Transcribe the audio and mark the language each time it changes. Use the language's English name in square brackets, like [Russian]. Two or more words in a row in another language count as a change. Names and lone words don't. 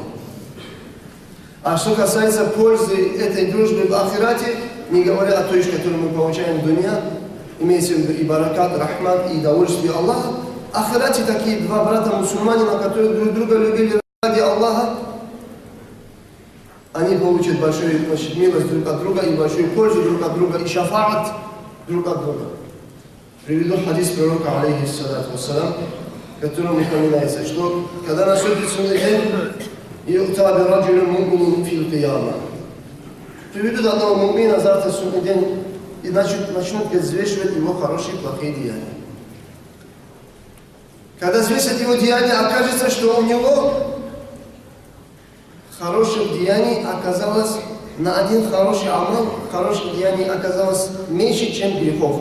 [Russian] А что касается пользы этой дружбы в ахирате, не говоря о той, которую мы получаем в дуне, имеется в виду и баракат, рахмат, и удовольствие Аллаха, в ахирате такие два брата мусульманина, которые друг друга любили ради Аллаха, они получат большую, значит, милость друг от друга и большую пользу друг от друга, и шафаат друг от друга. Приведу хадис пророка, [Arabic] عليه الصلاة والسلام, [Russian] котором упоминается, что когда наступит судный день, [Arabic] «يؤتى برجل مؤمن في القيامة». [Russian] Приведут одного мумина завтра в судный день и начнут взвешивать его хорошие и плохие деяния. Когда взвесят его деяния, окажется, что у него хороших деяний оказалось на один хороший амал, хороших деяний оказалось меньше, чем грехов.